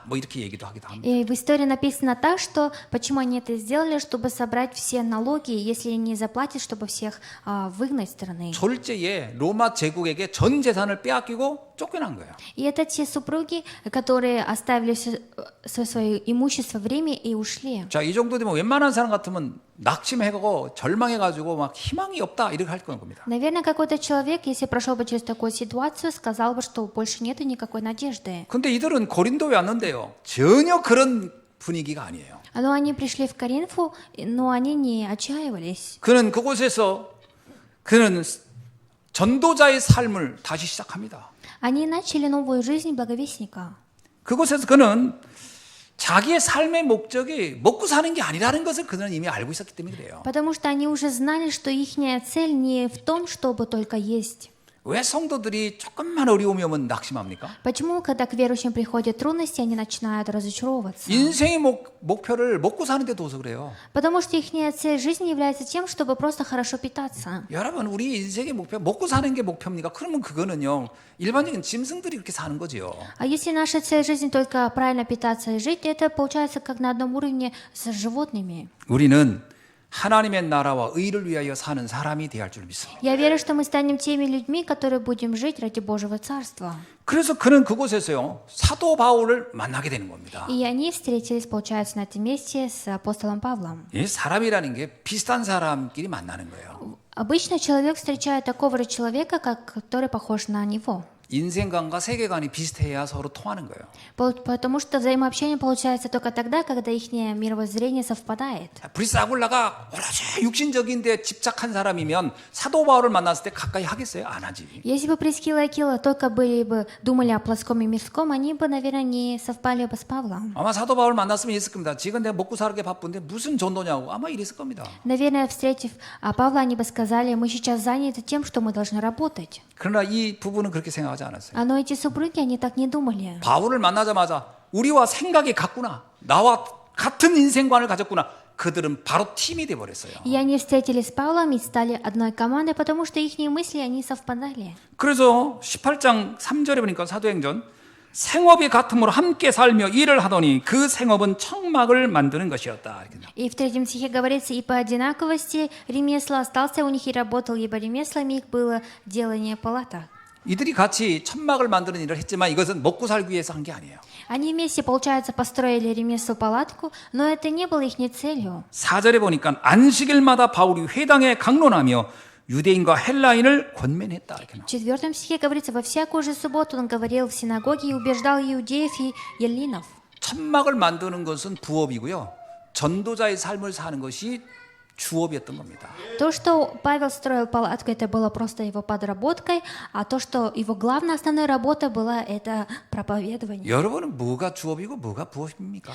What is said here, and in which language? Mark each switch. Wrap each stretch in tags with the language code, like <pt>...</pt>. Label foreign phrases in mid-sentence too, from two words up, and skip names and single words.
<ko>뭐 이렇게 얘기도 하기도 합니다.</ko> <ru>И в истории написано так, что почему они это сделали, чтобы собрать все налоги, если не заплатят, чтобы всех выгнать из страны.</ru> <ko>졸제에 로마 제국에게 전 재산을 빼앗기고 쫓겨난 거예요.</ko> <ru>И это те супруги, которые оставили все свое имущество в Риме и ушли.</ru> <ko>자, 이 정도 되면 웬만한 사람 같으면 낙심해가고 절망해가지고 막 희망이 없다 이렇게 할 겁니다.</ko> <ru>Наверное, какой-то человек, если прошел бы через такую ситуацию, сказал бы, что больше нету никакой надежды.</ru> <ko>근데 이들은 고린도에 왔는데요. 전혀 그런 분위기가 아니에요.</ko> <ru>Но они пришли в Коринфу, но они не отчаивались.</ru> <ko>그는 그곳에서 그는 전도자의 삶을 다시 시작합니다.</ko> <ru>Они начали новую жизнь благовестника.</ru> <ko>그곳에서 그는 자기의 삶의 목적이 먹고 사는 게 아니라는 것을 그들은 이미 알고 있었기 때문에 그래요.</ko> <ru>Потому что они уже знали, что их цель не в том, чтобы только есть.</ru> <ko>왜 성도들이 조금만 어려움이 오면 낙심합니까?</ko> <ru>Почему, когда к верующим приходят трудности, они начинают разочаровываться?</ru> <ko>인생의 목표를 먹고 사는 데 둬서 그래요.</ko> <ru>Потому что их цель жизни является тем, чтобы просто хорошо питаться.</ru> <ko>여러분, 우리 인생의 목표 먹고 사는 게 목표입니까? 그러면 그거는요 일반적인 짐승들이 그렇게 사는 거지요.</ko> <ru>А если наша цель жизни только правильно питаться и жить, это получается как на одном уровне с животными.</ru> <ko>우리는 하나님의 나라와 의를 위하여 사는 사람이 되어야 할 줄 믿습니다.</ko> <ru>Я верю, что мы станем теми людьми, которые будем жить ради Божьего Царства.</ru> <ko>그래서 그는 그곳에서요 사도 바울을 만나게 되는 겁니다.</ko> <ru>И они встретились, получается, на этом месте с апостолом Павлом.</ru> <ko>이 사람이라는 게 비슷한 사람끼리 만나는 거예요.</ko> <ru>Обычно человек встречает такого же человека, который похож на него.</ru> <ko>인생관과 세계관이 비슷해야 서로 통하는 거예요.</ko> <ru>Потому что взаимообщение получается только тогда, когда их мировоззрение совпадает.</ru> <ko>브리스 아굴라가 오로지 육신적인데 집착한 사람이면 사도 바울을 만났을 때 가까이 하겠어요? 안 하지.</ko> <ru>Если бы Прискила и Акила только думали о плоском и мирском, они бы, наверное, не совпали бы с Павлом.</ru> <ko>아마 사도 바울 만났으면 이랬을 겁니다. 지금 내가 먹고 살게 바쁜데 무슨 전도냐고 아마 이랬을 겁니다.</ko> <ru>Наверное, встретив Павла, они бы сказали, мы сейчас заняты тем, что мы должны работать.</ru> <ko>그러나 이 부부는 그렇게 생각하지 않았어요.</ko> <ru>Но эти супруги, они так не думали.</ru> <ko>바울을 만나자마자 우리와 생각이 같구나. 나와 같은 인생관을 가졌구나. 그들은 바로 팀이 돼 버렸어요.</ko> <ru>И они встретились с Павлом и стали одной командой, потому что их мысли, они совпадали.</ru> <ko>그래서 18장 3절에 보니까 사도행전 생업이 같음으로 함께 살며 일을 하더니 그 생업은 청막을 만드는 것이었다. 이렇게 나와요.</ko> <ru>И в 3 стихе говорится, и по одинаковости ремесла остался у них и работал, ибо ремеслами их было делание палата.</ru> <ko>이들이 같이 천막을 만드는 일을 했지만 이것은 먹고 살기 위해서 한 게 아니에요.</ko> <ru>Они вместе, получается, построили ремесло-палатку, но это не было их целью.</ru> <ko>4절에 보니까 안식일마다 바울이 회당에 강론하며 유대인과 헬라인을 권면했다. 이렇게 나와요.</ko> <ru>В 4 стихе говорится, во всякую же субботу он говорил в синагоге и убеждал иудеев и еллинов.</ru> <ko>천막을 만드는 것은 부업이고요. 전도자의 삶을 사는 것이 주업이었던 겁니다.</ko> <ru>То, что Павел строил палатку, это было просто его подработкой, а то, что его главная основная работа была, это проповедование.</ru> <ko>여러분은 뭐가 주업이고 뭐가 부업입니까?</ko>